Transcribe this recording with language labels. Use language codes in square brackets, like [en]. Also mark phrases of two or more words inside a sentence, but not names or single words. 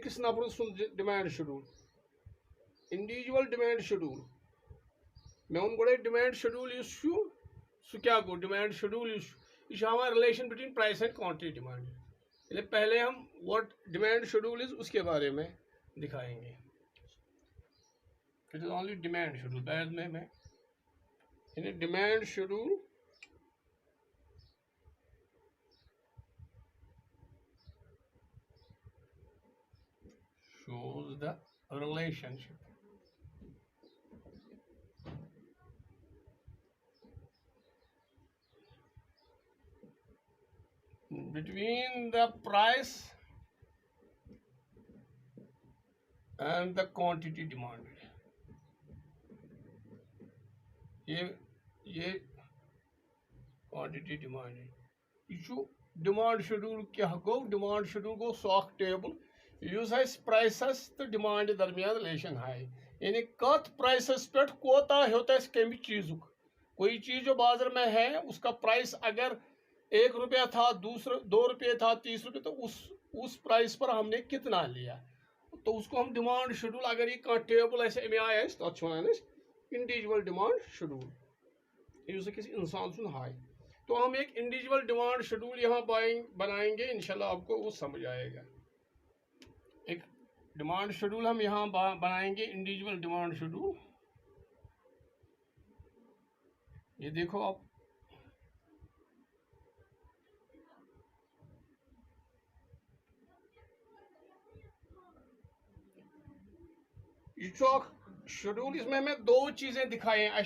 [ks] नफर सुन [en] demand schedule, individual demand schedule [ks] मे वो गोड़े [en] demand schedule [ks] सह क्या गो, [en] demand schedule [ks] यह [en] relation between price and quantity demand, [hi] यानी पहले हम [en] what demand schedule is [hi] उसके बारे में दिखाएंगे। [en] It is only demand schedule. [hi] बाद में मैं [en] in demand schedule shows the relationship between the price and the quantity demanded. ये quantity demanded. [ks] यह [en] demand schedule [ks] क्या गो? [en] demand schedule [ks] गो सॉक टेबल युस प्राइसस तो डिमांड दरमियान रिलेशन हाय, यानी कत प्राइसस पे कोता होता है कम चीज़। [hi] कोई चीज़ जो बाजार में है उसका प्राइस अगर 1 रुपया था, दूसरा 2 रुपये था, 30 रुपये, तो उस प्राइस पर हमने कितना लिया, तो उसको हम [en] demand schedule, [hi] अगर ये टेबल [ks] अमे आय तथ [en] individual demand schedule [ks] युस अकिस इंसान सुन हाय। [hi] तो हम एक [en] individual demand schedule [hi] यहाँ बनाएंगे, इंशाल्लाह आपको वो समझ आएगा। एक [en] demand schedule [hi] हम यहाँ बनाएंगे, [en] individual demand schedule. [hi] ये देखो आप, ये शेड्यूल, इसमें हमें 2 चीज़ें दिखाई हैं।